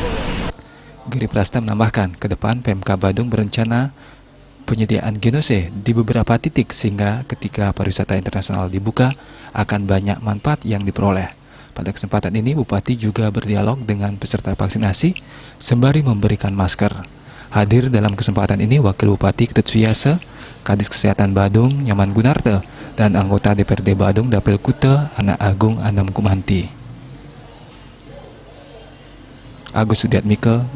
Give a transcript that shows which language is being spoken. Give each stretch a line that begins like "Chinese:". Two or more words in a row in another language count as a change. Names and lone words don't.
Indonesian: Giriprasta menambahkan, ke depan PMK Badung berencana penyediaan genose di beberapa titik sehingga ketika pariwisata internasional dibuka akan banyak manfaat yang diperoleh. Pada kesempatan ini, Bupati juga berdialog dengan peserta vaksinasi sembari memberikan masker. Hadir dalam kesempatan ini Wakil Bupati Ketut Suyase, Kadis Kesehatan Badung Nyoman Gunarte, dan anggota DPRD Badung Dapil Kuta Anak Agung Anam Kumanti. Agus Sudiatmike,